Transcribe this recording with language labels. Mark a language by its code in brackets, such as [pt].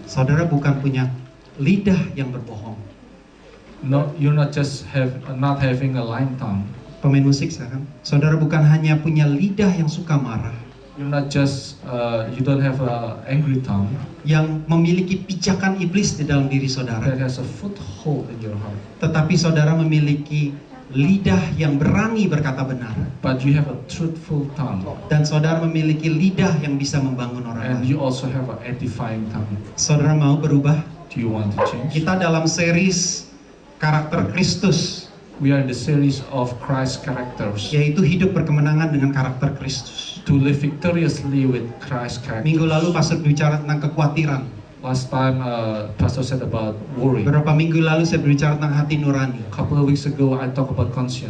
[id] Saudara bukan punya lidah yang berbohong. [en] No, you're not just not having a lying tongue. [id] Pemain musik sekarang. Saudara bukan hanya punya lidah yang suka marah, [en] You're not just you don't have a angry tongue [id] yang memiliki pijakan iblis di dalam diri [en] that [id] saudara. [en] has a foothold in your heart. [id] Tetapi saudara memiliki lidah yang berani berkata benar. [en] But you have a truthful tongue, [id] Dan saudara memiliki lidah yang bisa membangun orang [en] and [id] lain. [en] you also have an edifying tongue. [id] Saudara mau berubah? [en] Do you want to change? [id] Kita dalam series karakter Kristus, [en] We are in the series of Christ characters, [id] yaitu hidup berkemenangan dengan karakter Kristus. [en] to live victoriously with Christ character. [id] Minggu lalu pastor bicara tentang kekhawatiran. [en] Last time, Pastor said about worry. [id] Beberapa minggu lalu saya berbicara tentang hati nurani. [en] A couple of weeks ago, I talked about conscience.